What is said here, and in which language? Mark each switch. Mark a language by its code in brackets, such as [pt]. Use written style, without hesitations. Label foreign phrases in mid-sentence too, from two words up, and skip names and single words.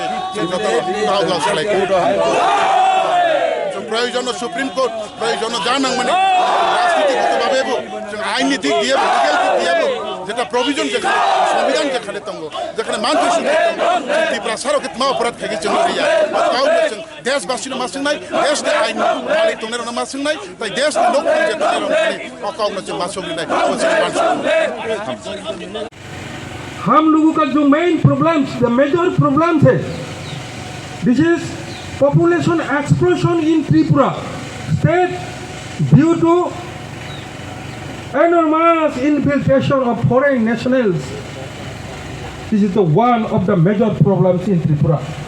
[trp] जों जतन गाव सालायगौ प्रयोजन सुप्रीम कोर्ट प्रयोजन जानांगमानि राजनीतिगतभावेबो जों आइननि दिग दिए लिगेल दिग दिएबो [bn] যেটা প্রভিজন যেখানে সংবিধান যেখানে [trp] दंगो जेखाने मानथि सुनि दंगो त्रिपुरा सारके मा अपराध खागि जों रिया गावनो जों देशबासिनो मासंनाय देशनि आइन मालिक दंनायनो मासंनाय ताइ देशनि लोकफोर जेखाने रंखानि अकाउनो जों मासंनाय [hi] हम लोगों का जो [en] main problems the major problems है this is population explosion in Tripura state due to enormous infiltration of foreign nationals. This is the one of the major problems in Tripura.